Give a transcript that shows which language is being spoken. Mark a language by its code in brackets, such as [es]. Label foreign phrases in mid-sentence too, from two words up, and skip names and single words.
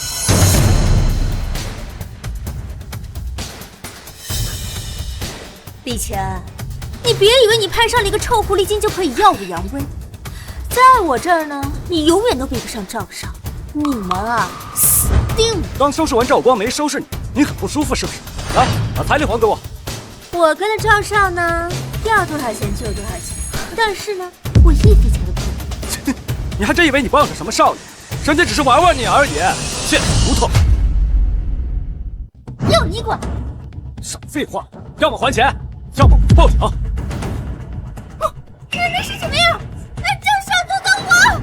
[zh] 李乾，你別以為你攀上了一個臭狐狸精就可以耀武揚威，在我這兒呢，你永遠都比不上趙少。你們啊，死定了！剛收拾完趙光，沒收拾你，你很不舒服是不是？來，把彩禮還給我。我跟着趙少呢，要多少錢就有多少錢，但是呢，我一分錢都不给。你还真以为你傍上什麼少爷？人家只是玩玩你而已，贱骨頭！要你管！少廢話，要麼還錢，要麼我報警。那是什麼呀？趙少都等我！